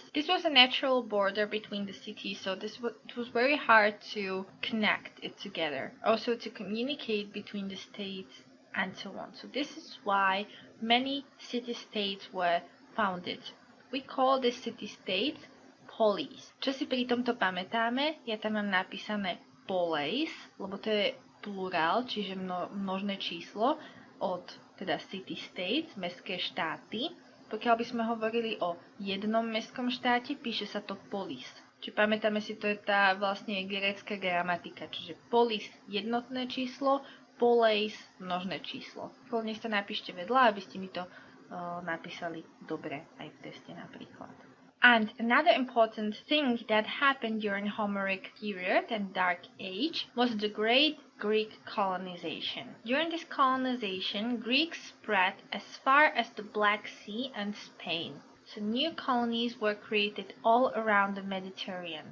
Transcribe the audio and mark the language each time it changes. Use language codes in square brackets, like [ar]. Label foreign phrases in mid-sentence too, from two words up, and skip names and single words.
[en] This was a natural border between the cities, so it was very hard to connect it together. Also to communicate between the states and so on. So this is why many city-states were founded. We call the city-states polis. [sk] Čo si pri tomto pamätáme, ja tam mám napísané polis, lebo to je plurál, čiže množné číslo od teda [en] city states, [sk] mestské štáty. Pokiaľ by sme hovorili o jednom mestskom štáte, píše sa to polis. Čiže pamätáme si, to je tá vlastne grécka gramatika, čiže polis jednotné číslo, poleis množné číslo. Kľudne sa napíšte vedľa, aby ste mi to napísali dobre aj v teste napríklad. [en] And another important thing that happened during Homeric period and Dark Age was the Great Greek colonization. During this colonization, Greeks spread as far as the Black Sea and Spain. So new colonies were created all around the Mediterranean.